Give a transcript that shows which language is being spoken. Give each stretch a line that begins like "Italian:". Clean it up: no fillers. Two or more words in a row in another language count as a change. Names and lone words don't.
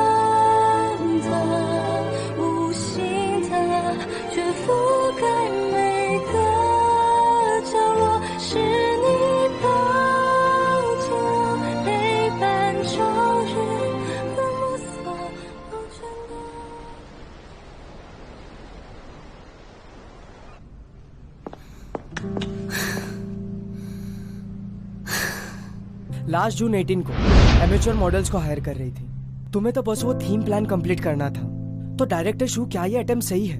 Chinese: 的无形的，却覆盖每个角落，是你抱紧我，陪伴朝日和暮色缱绻的。
Hindi: लास्ट जून 18 को
English: amateur models
Hindi: को हायर कर रही थी। तुम्हें तो बस वो
English: theme plan complete
Hindi: करना था। तो डायरेक्टर शू, क्या ये अटेम्प्ट सही है?